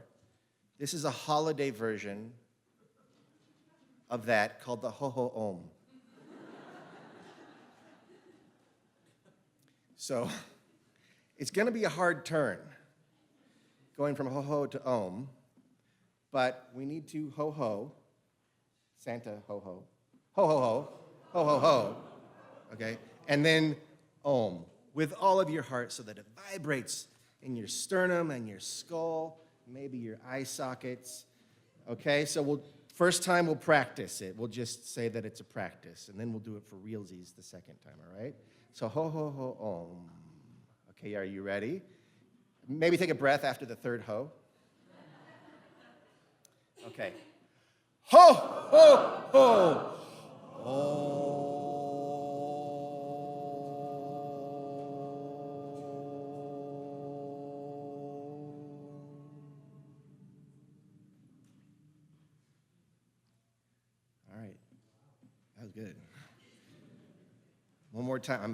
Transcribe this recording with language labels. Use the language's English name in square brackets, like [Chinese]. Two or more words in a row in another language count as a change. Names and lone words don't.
[English] This is a holiday version of that called the Ho-Ho-Om. So it's going to be a hard turn going from ho-ho to om, but we need to ho-ho, Santa ho-ho, ho-ho-ho, ho-ho-ho, okay? And then om with all of your heart so that it vibrates in your sternum and your skull, maybe your eye sockets, okay? So first time we'll practice it. We'll just say that it's a practice, and then we'll do it for realsies the second time, all right? So ho-ho-ho-om. Okay, are you ready? Maybe take a breath after the third ho. Okay. Ho, ho, ho. Oh. All right. That was good. One more time.